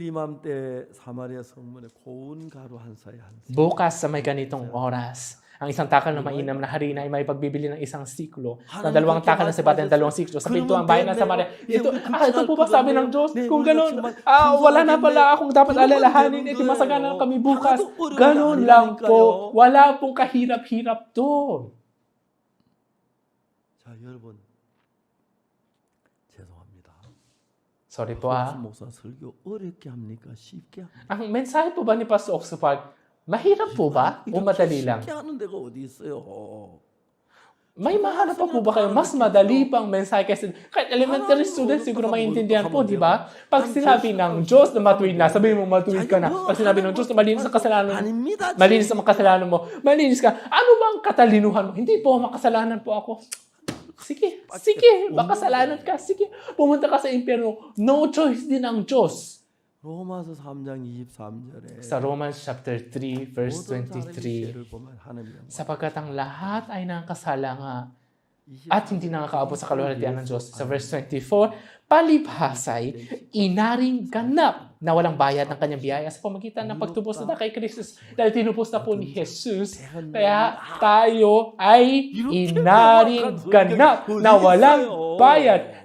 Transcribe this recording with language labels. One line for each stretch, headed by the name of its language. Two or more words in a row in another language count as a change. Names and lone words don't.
Filipino: Bukas sa may ganitong oras, ang isang takal na mainam na harina ay may pagbibili ng isang siklo. Na 2 takal na sibata ng 2 siklo. Sa pintuang bayan ng Samaria. Ito po ba sabi ng Diyos? Kung gano'n, wala na pala akong dapat alalahanin. Masagana kami bukas. Gano'n lang po. Wala pong kahirap-hirap doon.
Korean: 자, 여러분 죄송합니다.
Filipino: Sorry po ah.
Korean: 목사 설교 어렵게 합니까? 쉽게 합니까?
Filipino: Ang mensahe po ba ni Pastor Oxupag, mahirap po ba o madali lang?
Korean: 쉽게 하는 데가 어디 있어요?
Filipino: May mahanap pa po ba kayo? Mas madali pang mensahe kasi kahit
English: elementary students
Filipino: siguro maintindihan po, di ba? Pag sinabi ng Diyos na matuwid na, sabihin mo matuwid ka na. Pag sinabi ng Diyos na malinis ang kasalanan,
Korean: 아닙니다.
Filipino: malinis ang kasalanan mo, malinis ka. Ano bang katalinuhan mo? Hindi po, makasalanan po ako. Sige, makasalanan ka. Sige, pumunta ka sa impyerno.
English: No choice
Filipino: din ang Diyos.
Korean: 로마서 3장 23절에
Filipino: Sa
English: Romans chapter 3, verse
Korean: 모든 사람의
Filipino: 23,
Korean: 죄를 보면 하나님의 영광.
Filipino: sapagkat ang lahat ay nakasala nga at hindi nakakaabot sa kaluwalhatian ng Diyos. Sa verse 24, palibhasay, inaring ganap na walang bayad ng kanyang biyaya sa pamagitan ng pagtubos na kay Kristo. Dahil tinubos na po ni Jesus, kaya tayo ay inaring ganap na walang bayad.